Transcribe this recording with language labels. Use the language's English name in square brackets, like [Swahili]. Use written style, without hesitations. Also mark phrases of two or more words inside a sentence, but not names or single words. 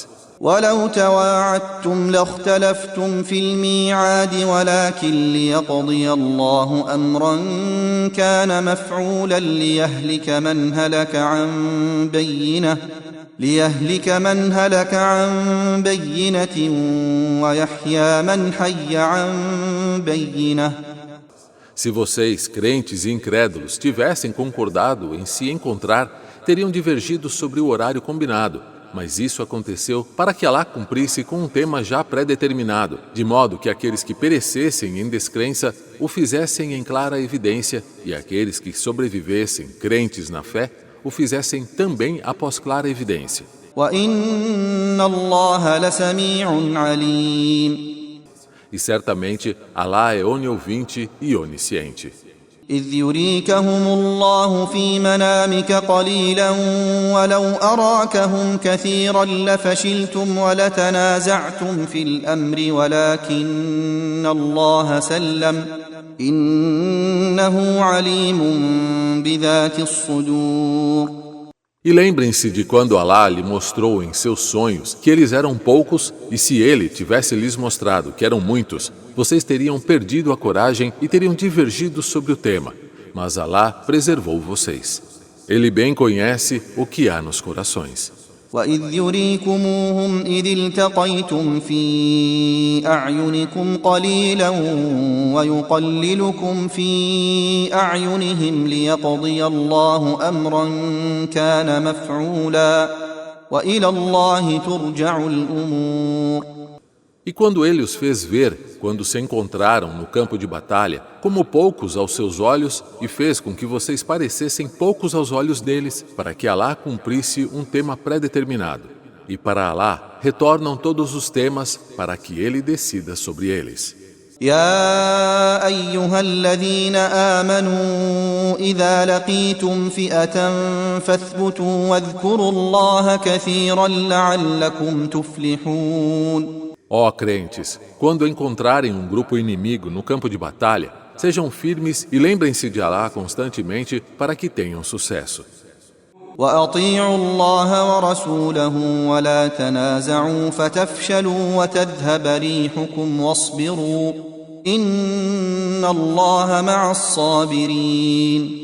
[Arabic] ولو تواعدتم لاختلفتم في الميعاد ولكن ليقضي الله أمرا كان مفعولا ليهلك من هلك عن بينة ويحيى من حي عن بينة. [Portuguese] Se vocês, crentes e incrédulos, tivessem concordado em se encontrar, teriam divergido sobre o horário combinado, mas isso aconteceu para que Alá cumprisse com um tema já pré-determinado, de modo que aqueles que perecessem em descrença o fizessem em clara evidência, e aqueles que sobrevivessem, crentes na fé, o fizessem também após clara evidência. [Arabic] وَإِنَّ اللَّهَ لَسَمِيعٌ عَلِيمٌ. [Portuguese] E certamente Alá é oniovinte e onisciente. [Arabic] إِذْ يُرِيكَهُمُ اللَّهُ فِي مَنَامِكَ قَلِيلًا وَلَوْ أَرَاكَهُمْ كَثِيرًا لَفَشِلْتُمْ وَلَتَنَازَعْتُمْ فِي الْأَمْرِ وَلَكِنَّ اللَّهَ سَلَّمَ إِنَّهُ عَلِيمٌ بِذَاتِ الصُّدُورِ. [Portuguese] E lembrem-se de quando Alá lhe mostrou em seus sonhos que eles eram poucos, e se ele tivesse lhes mostrado que eram muitos, vocês teriam perdido a coragem e teriam divergido sobre o tema. Mas Alá preservou vocês. Ele bem conhece o que há nos corações. [Arabic] وَإِذْ يُرِيكُمُوهُمْ إِذِ الْتَقَيْتُمْ فِي أَعْيُنِكُمْ قَلِيلًا وَيُقَلِّلُكُمْ فِي أَعْيُنِهِمْ لِيَقْضِيَ اللَّهُ أَمْرًا كَانَ مَفْعُولًا وَإِلَى اللَّهِ تُرْجَعُ الْأُمُورُ. [Portuguese] E quando ele os fez ver, quando se encontraram no campo de batalha, como poucos aos seus olhos, e fez com que vocês parecessem poucos aos olhos deles, para que Alá cumprisse um tema pré-determinado. E para Alá retornam todos os temas, para que ele decida sobre eles. [Arabic] يا أيها الذين آمنوا إذا لقيتم فئة فاثبتوا واذكروا الله كثيرا لعلكم تفلحون. [Portuguese] Ó crentes, quando encontrarem um grupo inimigo no campo de batalha, sejam firmes e lembrem-se de Alá constantemente para que tenham sucesso. [Arabic] وأطيعوا الله ورسوله ولا تنازعوا فتفشلوا وتذهب ريحكم واصبروا إن الله مع الصابرين.